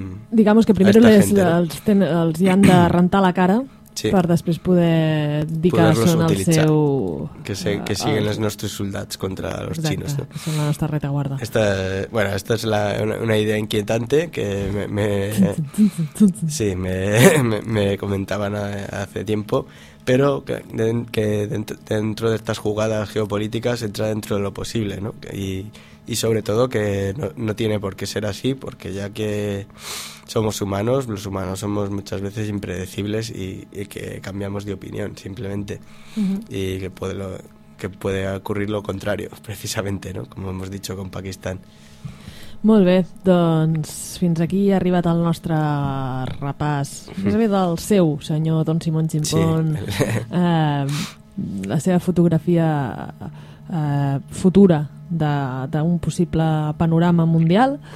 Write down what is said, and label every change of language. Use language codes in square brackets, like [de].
[es] Digamos que primero [ca] els hi han de rentar la cara, sí, per després poder dir que són el seu... Que siguen els nostres soldats contra els xinos. Exacte, que són la nostra retaguarda. [es] Esta és una idea inquietante que me comentaban hace tiempo, pero que dentro de estas jugadas geopolíticas entra dentro de lo posible, ¿no? Y sobre todo que no tiene por qué ser así, porque ya que somos humanos, los humanos somos muchas veces impredecibles y que cambiamos de opinión simplemente. Uh-huh. Y que puede ocurrir lo contrario, precisamente, ¿no? Como hemos dicho con Pakistán. [ca] Molt bé, doncs fins aquí ha arribat el nostre repàs. Més bé del seu, senyor Don Simón Chimpón. Sí. La seva fotografia futura d'un possible panorama mundial.